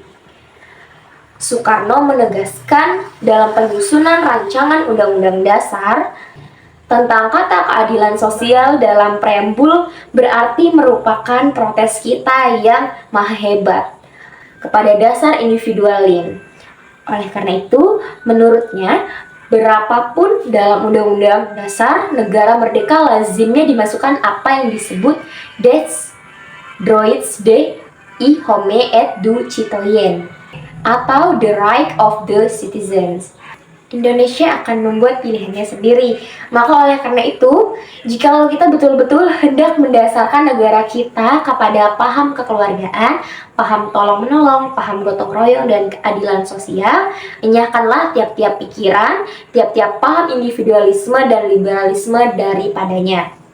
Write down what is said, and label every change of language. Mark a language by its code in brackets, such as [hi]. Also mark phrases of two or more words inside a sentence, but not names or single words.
[id] Soekarno menegaskan dalam penyusunan rancangan Undang-Undang Dasar tentang kata keadilan sosial dalam preambul berarti merupakan protes kita yang maha hebat kepada dasar individualin. Oleh karena itu, menurutnya, berapapun dalam Undang-Undang Dasar negara merdeka lazimnya dimasukkan apa yang disebut [fr] des droits de l'homme et du citoyen [id] atau [en] the right of the citizens. [id] Indonesia akan membuat pilihannya sendiri. Maka oleh karena itu, jika kita betul-betul hendak mendasarkan negara kita kepada paham kekeluargaan, paham tolong-menolong, paham gotong royong, dan keadilan sosial, enyahkanlah tiap-tiap pikiran, tiap-tiap paham individualisme dan liberalisme daripadanya.